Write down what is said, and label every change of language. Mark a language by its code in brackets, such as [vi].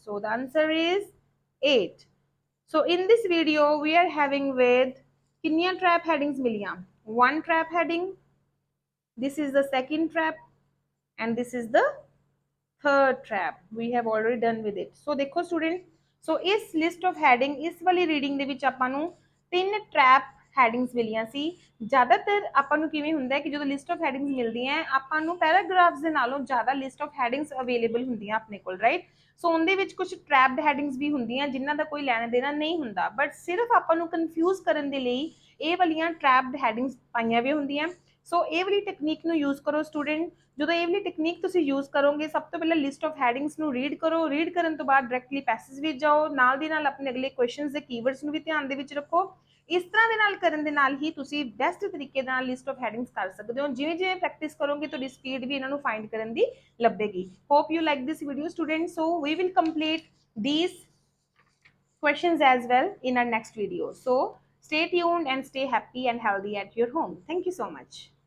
[en] So the answer is 8। So in this video we are having with कितनी trap headings मिलियां? 1 trap heading, this is the second trap and this is the third trap। we have already done with it। so देखो student, so इस list of heading [hi] इस वाली [en] reading [pa] ਦੇ ਵਿੱਚ ਆਪਾਂ ਨੂੰ [en] 3 trap headings ਮਿਲੀਆਂ ਸੀ। [pa] ਜ਼ਿਆਦਾਤਰ ਆਪਾਂ ਨੂੰ ਕਿਵੇਂ ਹੁੰਦਾ ਹੈ ਕਿ ਜਦੋਂ list of headings ਮਿਲਦੀਆਂ ਆਪਾਂ ਨੂੰ paragraphs ਦੇ ਨਾਲੋਂ ਜ਼ਿਆਦਾ list of headings available ਹੁੰਦੀਆਂ ਆਪਣੇ ਕੋਲ, ਰਾਈਟ। ਸੋ ਉਹਦੇ ਵਿੱਚ ਕੁਝ trapped headings ਵੀ ਹੁੰਦੀਆਂ ਜਿਨ੍ਹਾਂ ਦਾ ਕੋਈ ਲੈਣਾ ਦੇਣਾ ਨਹੀਂ ਹੁੰਦਾ, ਬਟ ਸਿਰਫ ਆਪਾਂ ਨੂੰ ਕਨਫਿਊਜ਼ ਕਰਨ ਦੇ ਲਈ ਇਹ ਵਾਲੀਆਂ trapped headings ਪਾਈਆਂ ਵੀ ਹੁੰਦੀਆਂ। ਸੋ ਇਹ ਵਾਲੀ ਟੈਕਨੀਕ ਨੂੰ ਯੂਜ਼ ਕਰੋ ਸਟੂਡੈਂਟ। ਜਦੋਂ ਇਹ ਵਾਲੀ ਟੈਕਨੀਕ ਤੁਸੀਂ ਯੂਜ਼ ਕਰੋਗੇ, ਸਭ ਤੋਂ ਪਹਿਲਾਂ ਲਿਸਟ ਆਫ ਹੈਡਿੰਗਸ ਨੂੰ ਰੀਡ ਕਰੋ, ਰੀਡ ਕਰਨ ਤੋਂ ਬਾਅਦ ਡਾਇਰੈਕਟਲੀ ਪੈਸੇਜ ਵਿੱਚ ਜਾਓ, ਨਾਲ ਦੀ ਨਾਲ ਆਪਣੇ ਅਗਲੇ ਕੁਐਸਚਨਸ ਦੇ ਕੀਵਰਡਸ ਨੂੰ ਵੀ ਧਿਆਨ ਦੇ ਵਿੱਚ ਰੱਖੋ। ਇਸ ਤਰ੍ਹਾਂ ਦੇ ਨਾਲ ਕਰਨ ਦੇ ਨਾਲ ਹੀ ਤੁਸੀਂ ਬੈਸਟ ਤਰੀਕੇ ਨਾਲ ਲਿਸਟ ਆਫ ਹੈਡਿੰਗਸ ਕਰ ਸਕਦੇ ਹੋ। ਜਿਵੇਂ ਜਿਵੇਂ ਪ੍ਰੈਕਟਿਸ ਕਰੋਗੇ ਤੁਹਾਡੀ ਸਪੀਡ ਵੀ ਇਹਨਾਂ ਨੂੰ ਫਾਈਂਡ ਕਰਨ ਦੀ ਲੱਭੇਗੀ। [en] Hope you like this video student. So we will complete these questions as well in our next video. So stay tuned and stay happy and healthy at your home. Thank you so much.